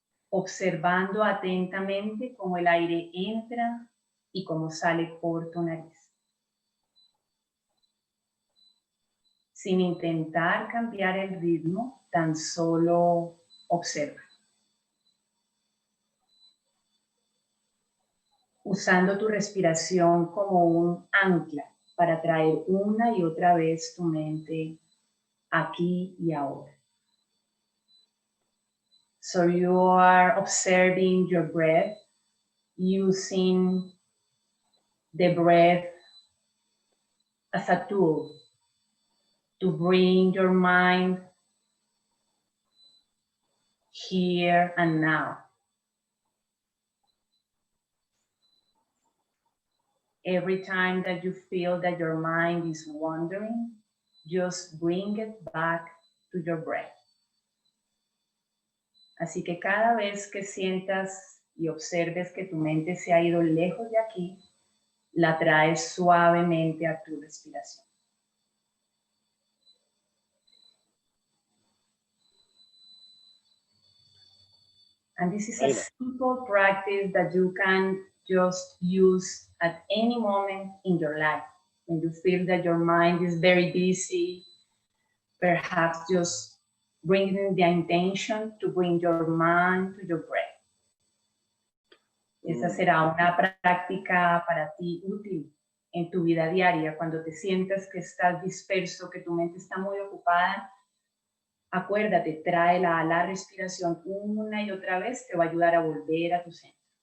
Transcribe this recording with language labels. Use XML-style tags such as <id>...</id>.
<es>observando atentamente cómo el aire entra y cómo sale por tu nariz, sin intentar cambiar el ritmo, tan solo observa. Usando tu respiración como un ancla para traer una y otra vez tu mente aquí y ahora.</es> <en>So you are observing your breath, using the breath as a tool to bring your mind here and now. Every time that you feel that your mind is wandering, just bring it back to your breath.</en> <es>Así que cada vez que sientas y observes que tu mente se ha ido lejos de aquí, la traes suavemente a tu respiración.</es> <en>And this is a simple practice that you can just use at any moment in your life. When you feel that your mind is very busy, perhaps just bringing the intention to bring your mind to your breath.</en> <es>Esa será una práctica para ti útil en tu vida diaria. Cuando te sientas que estás disperso, que tu mente está muy ocupada, acuérdate, tráela a la respiración una y otra vez, te va a ayudar a volver a tu centro.</es>